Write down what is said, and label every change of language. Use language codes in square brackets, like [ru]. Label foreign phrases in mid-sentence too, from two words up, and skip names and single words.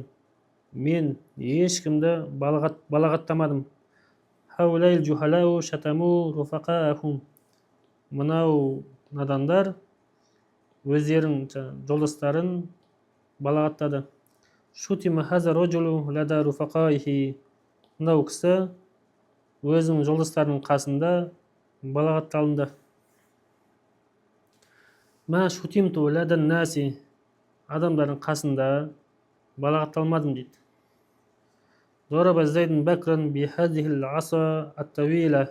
[kk] Мен ешкімді балағаттамадым. [ar] هؤلاء الجهلاء شتموا رفقاءهم. [kk] Мынау надандар өздерінің жолдастарын балағаттады. [ar] شتم هذا الرجل لدى رفقائه. [kk] Мынау кісі өзінің жолдастарының қасында балағатталынды. [ar] ما شتمت لدى الناس. [kk] Адамдардың қасында балағатталмадым дейді. [ar] ضرب زيد بكرا بهذه العصا الطويلة.